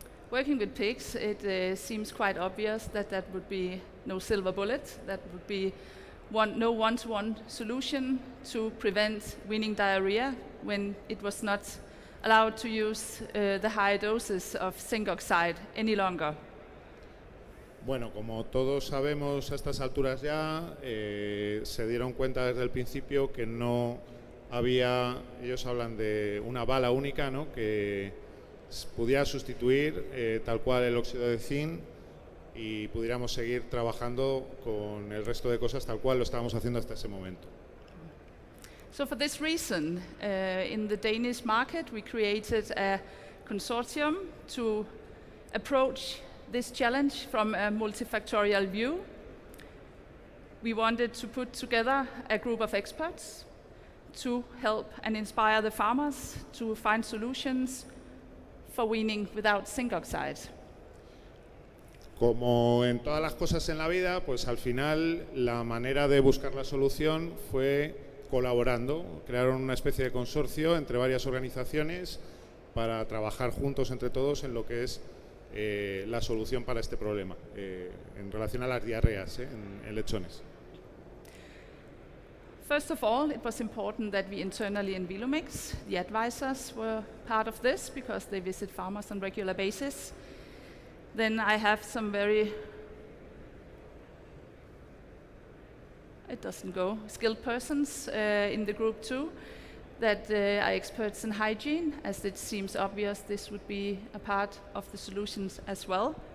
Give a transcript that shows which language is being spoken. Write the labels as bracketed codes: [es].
[en] Working with pigs, it seems quite obvious that would be no silver bullet, that would be no one-to-one solution to prevent weaning diarrhea when it was not allowed to use the high doses of zinc oxide any longer. [es] Bueno, como todos sabemos a estas alturas ya, se dieron cuenta desde el principio que no había, ellos hablan de una bala única, ¿no?, que pudiera sustituir tal cual el óxido de zinc y pudiéramos seguir trabajando con el resto de cosas tal cual lo estábamos haciendo hasta ese momento. [en] So for this reason, in the Danish market, we created a consortium to approach this challenge from a multifactorial view. We wanted to put together a group of experts to help and inspire the farmers to find solutions for weaning without zinc oxide. [es] Como en todas las cosas en la vida, pues al final la manera de buscar la solución fue colaborando. Crearon una especie de consorcio entre varias organizaciones para trabajar juntos entre todos en lo que es la solución para este problema en relación a las diarreas en lechones. [en] First of all, it was important that we internally in Vilomix, the advisors were part of this because they visit farmers on a regular basis. Then I have some very, it doesn't go, skilled persons in the group too that are experts in hygiene, as it seems obvious this would be a part of the solutions as well.